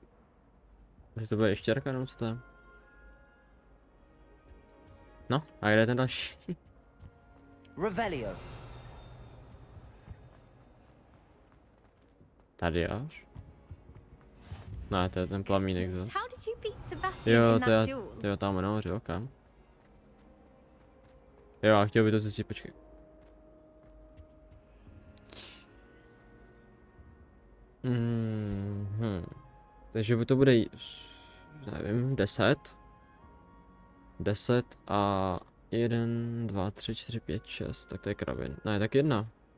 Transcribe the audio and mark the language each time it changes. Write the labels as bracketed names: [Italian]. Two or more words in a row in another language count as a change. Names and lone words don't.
[Czech] Takže to bude ještěrka, nebo co to je? No, a kde je ten další? Revelio. Tady až? Ne, to je ten plamínek zase. [English] How did you beat Sebastian [Czech] Jo, [English] in [Czech] to je, [English] that duel? [Czech] to je tam nahoře, ok. Jo, a chtěl by to zjistit, počkej. Takže by to bude, nevím, 10. 10 a 1, 2, 3, 4, 5, 6, tak to je kravin. Ne, tak 1.